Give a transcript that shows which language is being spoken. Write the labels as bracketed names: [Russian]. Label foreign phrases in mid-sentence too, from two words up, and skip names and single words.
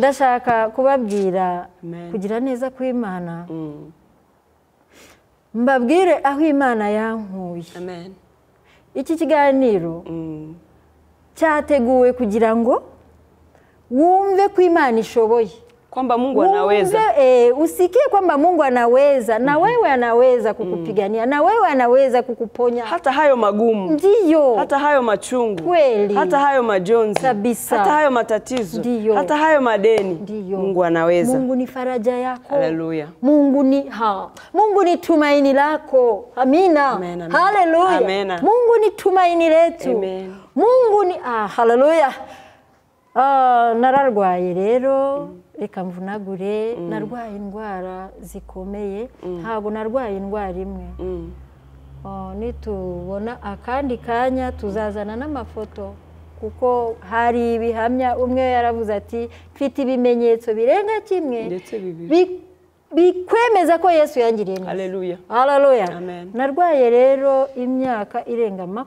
[Kinyarwanda] ndashaka kubabwira kugira neza kw'Imana mbabwire aho Imana yankuye iki kiganiro cyateguwe kugira ngo wumve ko Imana ishoboye [Swahili] kwamba Mungu anaweza usikie kwamba Mungu anaweza na wewe anaweza kukupigania na wewe anaweza kukuponya hata hayo magumu ndio hata hayo machungu kweli hata hayo majonzi kabisa hata hayo matatizo ndio hata hayo madeni ndio Mungu anaweza Mungu ni faraja yako haleluya Mungu ni tumaini lako amina haleluya Mungu ni tumaini letu Mungu ni haleluya [Kinyarwanda] nararwaye rero reka mvunagure narwaye indwara zikomeye ntabwo narwaye indwara imwe nitubona akandi kanya tuzazana n'amafoto kuko hari ibihamya umwe yaravuze ati mfite ibimenyetso birenga kimwe bikwemeza ko Yesu yangiriye neza haleluya narwaye rero imyaka irenga